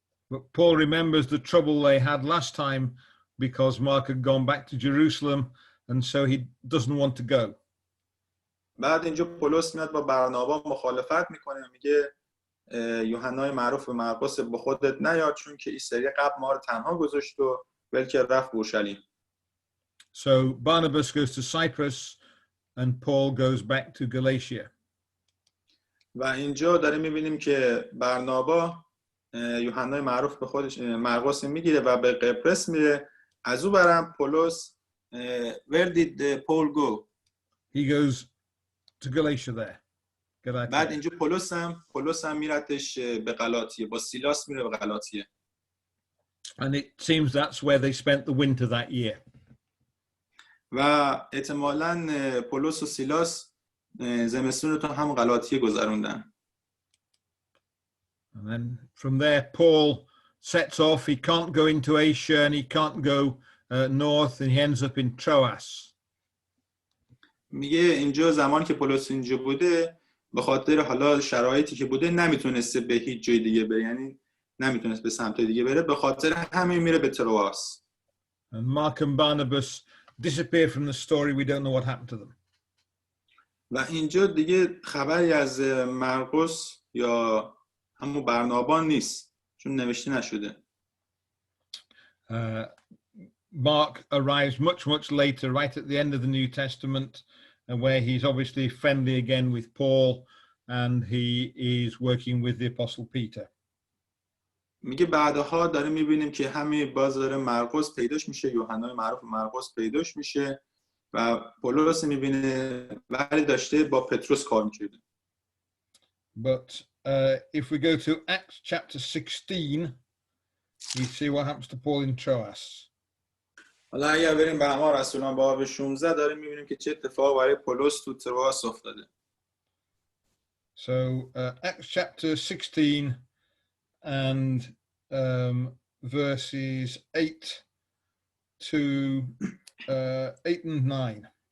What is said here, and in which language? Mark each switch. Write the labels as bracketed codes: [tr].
[en] But Paul remembers the trouble they had last time because Mark had gone back to Jerusalem and so he doesn't want to go. [fa] بعد اینجا پولس میاد با برنابا مخالفت میکنه، میگه یوحنای معروف مرقس با خودت نیار چون که این سری قبل ما رو تنها گذاشت و ول کرد رفت اورشلیم. [en] So Barnabas goes to Cyprus and Paul goes back to Galatia. [fa] و اینجا داریم میبینیم که برنابا یوحنای معروف به خودش مرقس میگیره و به قبرس میره. از او برم پولس [en] where did Paul go? He goes to Galatia there. [fa] بعد اینجا پولس هم میرتش به غلاطیه، با سیلاس میره به غلاطیه. [en] And it seems that's where they spent the winter that year. [fa] و احتمالاً پولس و سیلاس زمستون رو تا هم غلاطیه گذروندن. [en] And then from there Paul sets off. He can't go into Asia and he can't go north and he ends up in Troas. [fa] میگه اینجا زمانی که پولس اینجا بوده به خاطر حالا شرایطی که بوده نمیتونسته به هیچ جای دیگه بره، یعنی نمیتونست به سمت دیگه بره، به خاطر همین میره به ترواس. [en] And Mark and Barnabas disappear from the story. We don't know what happened to them. [fa] و اینجا دیگه خبری از مرقس یا همون برنابا نیست چون نوشته نشده. [en] Mark arrives much later, right at the end of the New Testament, and where he's obviously friendly again with Paul and he is working with the Apostle Peter. [fa] میگه بعدها داریم میبینیم که همین باز داره مرقس پیداش میشه، یوحنای معروف مرقس پیداش میشه و پولس میبینه ولی داشته با پتروس کار میکرده. [en] But if we go to Acts chapter 16, we see what happens to Paul in Troas. [fa] حالا اگر بریم به اعمال رسولان باب 16 داریم میبینیم که چه اتفاق برای پولس تو ترواس افتاده. [en] So Acts chapter 16 and verses 8 to 8 and 9.